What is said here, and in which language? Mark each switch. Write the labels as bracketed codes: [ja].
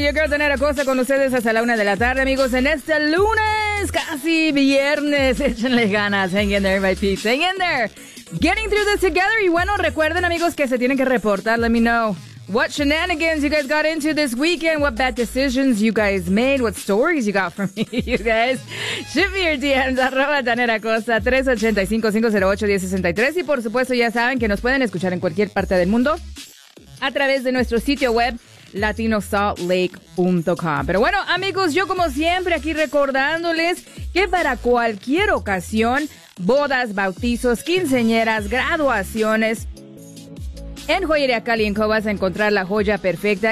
[es] Yo quiero tener a costa con ustedes hasta la una de la tarde, amigos, en este lunes, casi viernes. Échenle ganas, [en] hang in there, my peeps, hang in there. Getting through this together. [es] Y bueno, recuerden, amigos, que se tienen que reportar. [en] Let me know what shenanigans you guys got into this weekend, what bad decisions you guys made, what stories you got from me, you guys. Shoot me your DMs, arroba Tanera Costa, 385-508-1063. [es] Y por supuesto, ya saben que nos pueden escuchar en cualquier parte del mundo a través de nuestro sitio web, latinosaltlake.com. Pero bueno, amigos, yo como siempre aquí recordándoles que para cualquier ocasión, bodas, bautizos, quinceañeras, graduaciones, en Joyería Cali en Co vas a encontrar la joya perfecta.